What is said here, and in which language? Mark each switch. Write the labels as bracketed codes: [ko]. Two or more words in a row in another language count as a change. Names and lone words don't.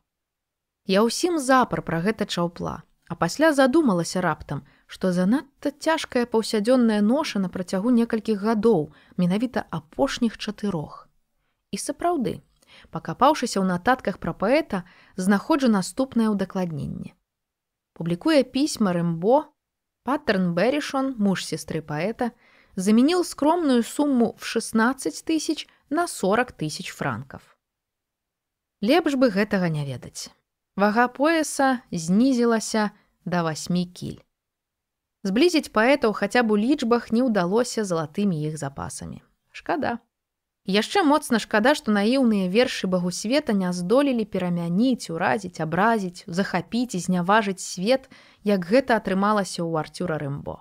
[be] Я ўсім запар пра гэта чаўпла, а пасля задумалася раптам, што занадта цяжкая паўсядзённая ноша на працягу некалькіх гадоў, менавіта апошніх 4. І сапраўды, пакапаўшыся ў нататках пра паэта, знаходжу наступнае ўдакладненне. Публікуе пісьма [ru] Рэмбо, Паттерн Берішон, муж сестры паэта, заменил скромную сумму в 16 тысяч на 40 тысяч франков. [be] Лепш бы гэтага не ведаць. Вага пояса знізілася да 8 кіль. Зблізіць паэтаў хаця б у лічбах не ўдалося залатымі іх запасамі. Шкада. Яшчэ моцна шкада, што наіўныя вершы Багусвета не здолелі перамяніць, уразіць, абразіць, захапіць і зняважыць свет, як гэта атрымалася ў Артюра Рэмбо.